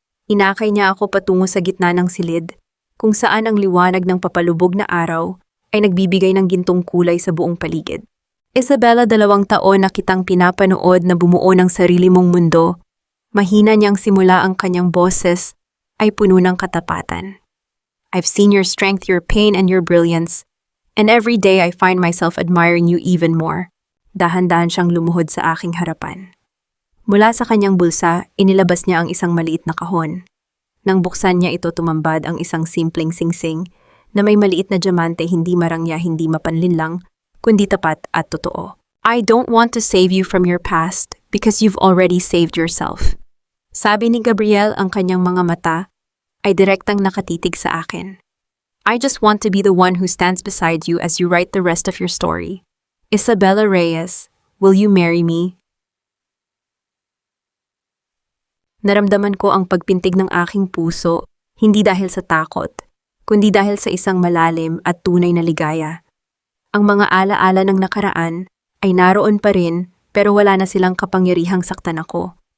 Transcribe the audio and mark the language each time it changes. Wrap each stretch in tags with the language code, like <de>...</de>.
<tl>Inakay niya ako patungo sa gitna ng silid, kung saan ang liwanag ng papalubog na araw ay nagbibigay ng gintong kulay sa buong paligid. "Isabella, 2 taon na kitang pinapanood na bumuo ng sarili mong mundo." Mahina niyang simula, ang kanyang boses ay puno ng katapatan.</tl> <en>"I've seen your strength, your pain, and your brilliance. And every day I find myself admiring you even more."</en> <tl>Dahan-dahan siyang lumuhod sa aking harapan. Mula sa kanyang bulsa, inilabas niya ang isang maliit na kahon. Nang buksan niya ito, tumambad ang isang simpleng singsing na may maliit na diamante, hindi marangya, hindi mapanlinlang, kundi tapat at totoo.</tl> <en>"I don't want to save you from your past," because you've already saved yourself.</en> <tl>Sabi ni Gabriel, ang kanyang mga mata ay direktang nakatitig sa akin.</tl> <en>I just want to be the one who stands beside you as you write the rest of your story. Isabella Reyes, will you marry me?</en> <tl>Naramdaman ko ang pagpintig ng aking puso, hindi dahil sa takot, kundi dahil sa isang malalim at tunay na ligaya. Ang mga alaala ng nakaraan ay naroon pa rin, pero wala na silang kapangyarihang saktan ako.</tl>